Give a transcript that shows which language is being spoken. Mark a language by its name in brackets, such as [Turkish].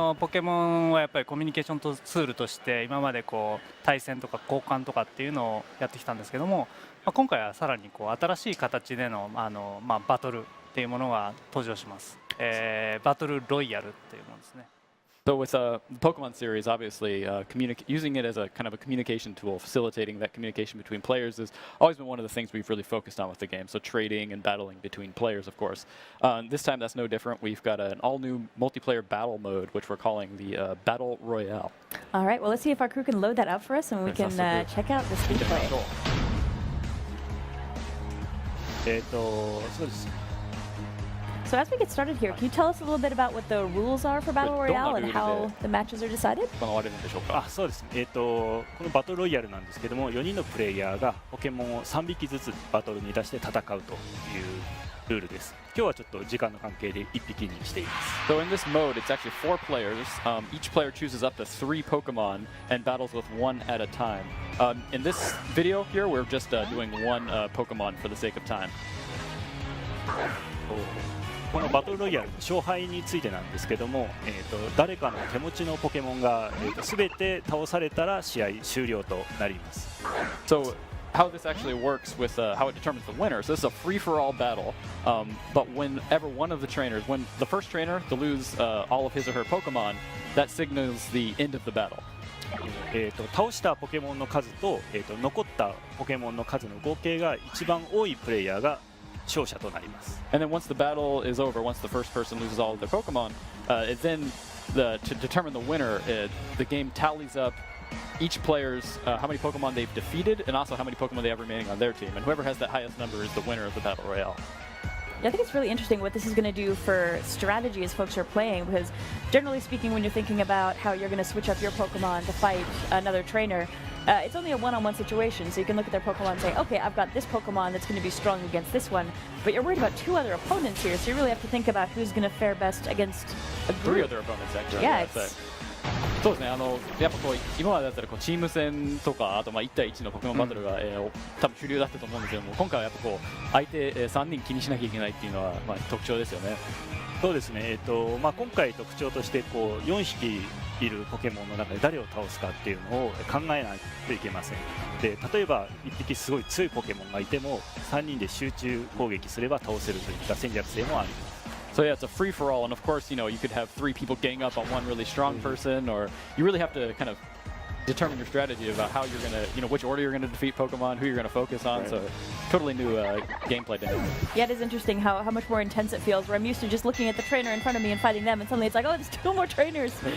[Japanese] ポケモンはやっぱりコミュニケーションツールとして今までこう対戦とか交換とかっていうのをやってきたんですけども今回はさらにこう新しい形でのバトルっていうものが登場します。バトルロイヤルっていうものですね。 [English] So with the Pokemon series, obviously, using it as a kind of a communication tool, facilitating that communication between players has always been one of the things we've really focused on with the game. So trading and battling between players, of course. This time that's no different. We've got an all-new multiplayer battle mode, which we're calling the Battle Royale. All right, well, let's see if our crew can load that up for us and we can check out this gameplay. [Japanese] そうです。 [English] So as we get started here, can you tell us a little bit about what the rules are for Battle Royale and how the matches are decided? [Japanese] 行われるんでしょうか。そうですね。このバトルロイヤルなんですけども、4人のプレイヤーがポケモンを3匹ずつバトルに出して戦うというルールです。今日はちょっと時間の関係で1匹にしています。 [English] So in this mode, it's actually 4 players. Each player chooses up to 3 Pokemon and battles with one at a time. In this video here, we're just doing one Pokemon for the sake of time. [Japanese] このバトルロイヤルの勝敗についてなんですけども、誰かの手持ちのポケモンが全て倒されたら試合終了となります。 [English] So how this actually works with how it determines the winner. So this is a free-for-all battle, but whenever one of the trainers, when the first trainer to lose all of his or her Pokemon, that signals the end of the battle. [Japanese] 倒したポケモンの数と、残ったポケモンの数の合計が一番多いプレイヤーが勝者となります。 [English] And then once the battle is over, once the first person loses all of their Pokemon, it then to determine the winner, the game tallies up each player's how many Pokemon they've defeated and also how many Pokemon they have remaining on their team. And whoever has that highest number is the winner of the Battle Royale. Yeah, I think it's really interesting what this is going to do for strategy as folks are playing, because generally speaking, when you're thinking about how you're going to switch up your Pokemon to fight another trainer, it's only a one-on-one situation, so you can look at their Pokemon and say, okay, I've got this Pokemon that's going to be strong against this one, but you're worried about two other opponents here, so you really have to think about who's going to fare best against a group. 3 other opponents, actually. Yeah, That's it. [Japanese] そうですね、やっぱこう今までだったらこうチーム戦とかあとまあ1対1のポケモンバトルが、多分主流だったと思うんですけども、今回はやっぱこう相手、3人気にしなきゃいけないっていうのは、まあ、特徴ですよね。そうですね、まあ、今回特徴としてこう4匹いるポケモンの中で誰を倒すかっていうのを考えないといけません。で例えば1匹すごい強いポケモンがいても3人で集中攻撃すれば倒せるといった戦略性もあります。 [English] So yeah, it's a free-for-all, and of course, you know, you could have 3 people gang up on one really strong person, or you really have to kind of determine your strategy about how you're going to, you know, which order you're going to defeat Pokemon, who you're going to focus on. Right. So totally new gameplay dynamic. Yeah, it is interesting how much more intense it feels, where I'm used to just looking at the trainer in front of me and fighting them, and suddenly it's like, oh, there's 2 more trainers.